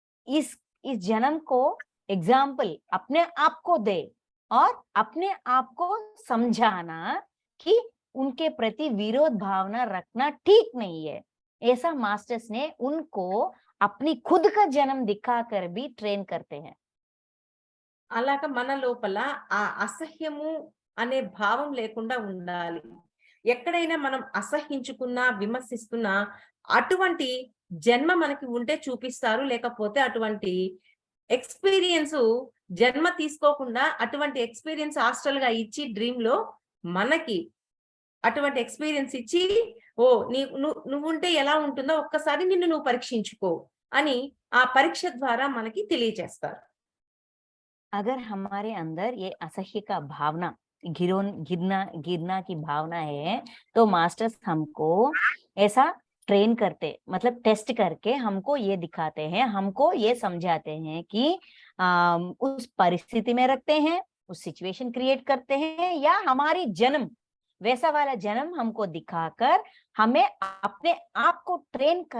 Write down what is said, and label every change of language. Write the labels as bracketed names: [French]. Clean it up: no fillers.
[Hindi] इस जन्म को एग्जाम्पल अपने आप को दे और अपने आप को समझाना कि उनके प्रति विरोध भावना रखना ठीक नहीं है। ऐसा मास्टर्स ने उनको अपनी खुद का जन्म दिखाकर भी ट्रेन करते हैं। [Telugu] అలాగా మన లోపల ఆ అసహ్యము అనే భావం లేకుండా ఉండాలి. ఎక్కడైనా మనం అసహించుకున్నా, విమర్శిస్తున్నా అటువంటి జన్మ మనకి ఉంటే చూపిస్తారు. లేకపోతే అటువంటి ఎక్స్‌పీరియన్స్ జన్మ తీసుకోకుండా అటువంటి ఎక్స్‌పీరియన్స్ హాస్టల్‌గా ఇచ్చి డ్రీమ్‌లో మనకి అటువంటి ఎక్స్పీరియన్స్ ఇచ్చి ఓ నువ్వుంటే ఎలా ఉంటుందో ఒక్కసారి నిన్ను నువ్వు పరీక్షించుకో అని ఆ పరీక్ష ద్వారా మనకి తెలియజేస్తారు. [Hindi] अगर हमारे अंदर ये असह्य का भावना गिरना गिरना की भावना है तो मास्टर्स हमको ऐसा ट्रेन करते, मतलब टेस्ट करके हमको ये दिखाते हैं, हमको ये समझाते हैं कि उस परिस्थिति में रखते हैं, उस सिचुएशन क्रिएट करते हैं, या हमारी जन्म वैसा वाला जन्म हमको दिखाकर हमें अपने आप को ट्रेन